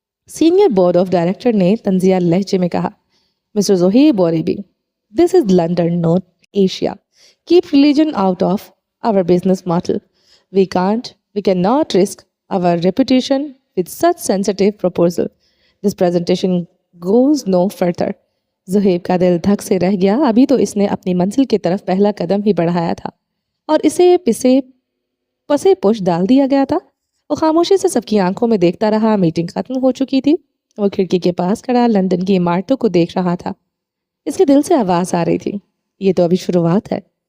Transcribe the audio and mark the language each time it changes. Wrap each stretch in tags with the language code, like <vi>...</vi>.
<en>senior board of director</en> <hi>ने तंजिया लहजे में कहा,</hi> <en>Mister Zoheb Horebi, this is London not Asia, keep religion out of our business model, we can not risk our reputation with such sensitive proposal. This presentation goes no further.</en> <hi>Zoheb का दिल धक से रह गया। अभी तो इसने अपनी मंजिल की तरफ पहला कदम ही बढ़ाया था और इसे पसे पुश डाल दिया गया था। वो खामोशी से सबकी आंखों में देखता रहा। मीटिंग खत्म हो चुकी थी। वो खिड़की के पास खड़ा लंदन की इमारतों को देख रहा था। इसके दिल से आवाज़ आ रही थी, ये तो अभी शुरुआत है।</hi>